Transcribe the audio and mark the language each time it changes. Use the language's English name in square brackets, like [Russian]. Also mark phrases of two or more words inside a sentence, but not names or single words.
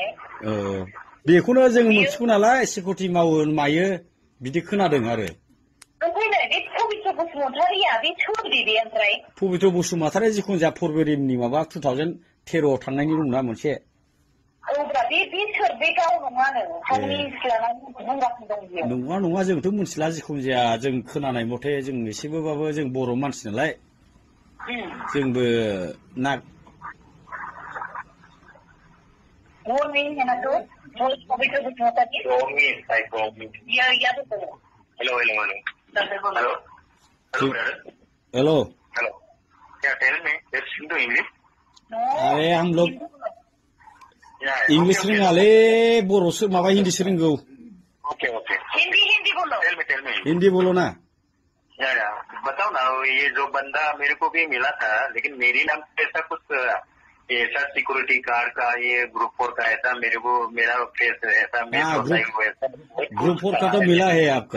[Bodo] बेखौनो जों मिथिगौ नालाय सिकिउरिटि मावो मायो बिदि खोनादों आरो पबित्र बसुमतारिया जिखुनु जाया फरवरिनि माबा 2013 थांनायनि दंना मोनसे नङा जोंथ' मिथिला जिखुनु जाया जों खोनानाय मथे जों एसेबाबो जों बर' मानसि नालाय जोंबो ना हेलो [Hindi] अरे हम लोग इंग्लिश [Bodo] रोङालै बर'सो माबा हिन्दीसो रोंगौ [Hindi] हिंदी बोलो ना बताओ ना ये जो बंदा मेरे को भी मिला था लेकिन मेरी नाम पे ऐसा कुछ ऐसा सिक्योरिटी गार्ड का ये ग्रुप 4 का ऐसा मेरे को मेरा फेस ऐसा ग्रुप 4 का तो मिला है आपका